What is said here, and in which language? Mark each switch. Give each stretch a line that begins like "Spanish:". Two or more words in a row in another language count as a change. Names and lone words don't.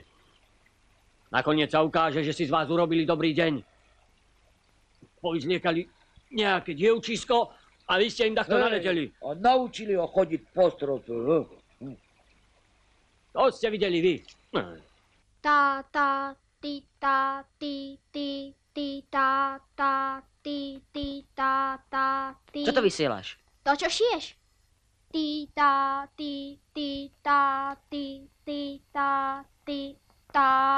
Slovak: Nakoniec sa ukáže, že si z vás urobili dobrý deň. Povyzliekali nejaké dievčisko a vy ste im takto naleteli. A naučili ho chodiť po strope. To ste videli vy. Ta ta ti ta ti ti ti ta ta ti ti ta ta ti. čo to vysielaš? To, čo šiješ. Ti ta ti ti ta ti ti ta ti ta.